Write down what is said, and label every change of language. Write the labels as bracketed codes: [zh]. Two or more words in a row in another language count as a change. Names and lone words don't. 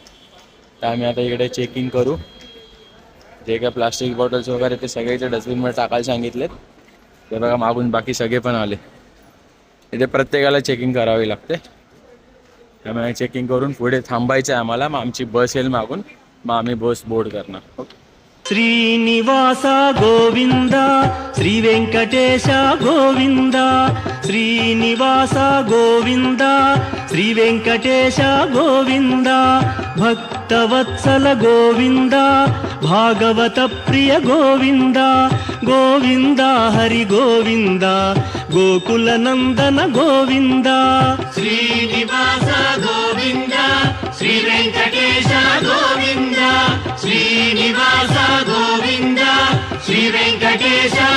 [mr] तर आम्ही आता इकडे चेकिंग करू. जे काय [en] plastic bottles [mr] वगैरे ते सगळे इथे डस्टबिनमध्ये टाकायला सांगितलेत. ते बघा, मागून बाकी सगळे पण आले. इथे प्रत्येकाला चेकिंग करावी लागते. त्यामुळे चेकिंग करून पुढे थांबायचं आहे आम्हाला. मग आमची बस येईल मागून, मग आम्ही [en] bus board [mr] करणार. ओके. [te] శ్రీనివాస గోవింద శ్రీ వెంకటేశ గోవింద శ్రీనివాస గోవింద శ్రీ వెంకటేశ గోవింద భక్తవత్సల గోవింద భాగవత ప్రియ గోవింద గోవింద హరి గోవింద గోకుల నందన గోవింద శ్రీనివాస గోవింద శ్రీ వెంకటేశ గోవింద శ్రీనివాస గోవింద శ్రీ వెంకటేశ